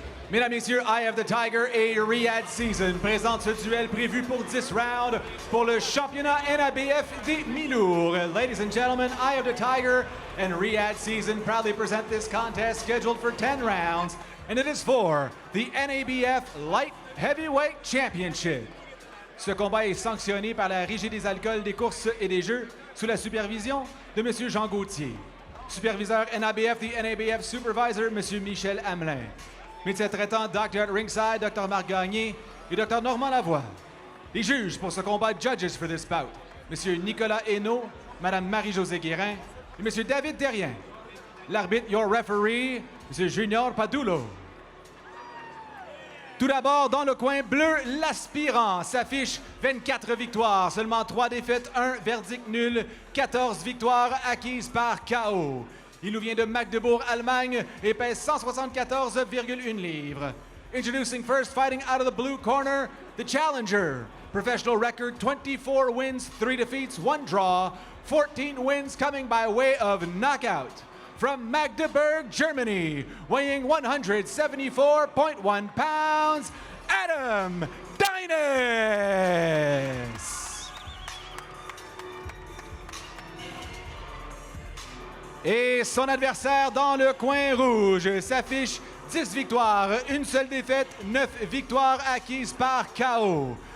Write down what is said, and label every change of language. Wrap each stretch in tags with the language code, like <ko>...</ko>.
<fr>Mesdames, Messieurs, Eye of the Tiger et Riyadh Season présente ce duel prévu pour 10 rounds pour le championnat NABF des mi-lourds.</fr> <en>Ladies and gentlemen, Eye of the Tiger and Riyadh Season proudly present this contest scheduled for 10 rounds, and it is for the NABF Light Heavyweight Championship.</en> <fr>Ce combat est sanctionné par la Régie des alcools, des courses et des jeux sous la supervision de M. Jean Gauthier. Superviseur NABF,</fr> <en>the NABF Supervisor,</en> <fr>M. Michel Hamelin. Médecin traitant,</fr> <en>Dr. at Ringside,</en> <fr>Dr. Marc Gagné et Dr. Normand Lavoie. Les juges pour ce combat,</fr> <en>judges for this bout,</en> <fr>M. Nicolas Hainaut, Mme Marie-Josée Guérin et M. David Derrien. L'arbitre,</fr> <en>your referee,</en> <fr>M. Junior Padulo. Tout d'abord, dans le coin bleu, l'aspirant s'affiche 24 victoires, seulement 3 défaites, 1 verdict nul, 14 victoires acquises par KO. Il nous vient de Magdebourg, Allemagne, et pèse 174,1 livres.</fr> <en>Introducing first, fighting out of the blue corner, the challenger. Professional record, 24 wins, 3 defeats, 1 draw, 14 wins coming by way of knockout. From Magdeburg, Germany, weighing 174.1 pounds, Adam Deines.</en> <fr>Et son adversaire dans le coin rouge s'affiche 10 victoires, 1 seule défaite, 9 victoires acquises par KO.</fr>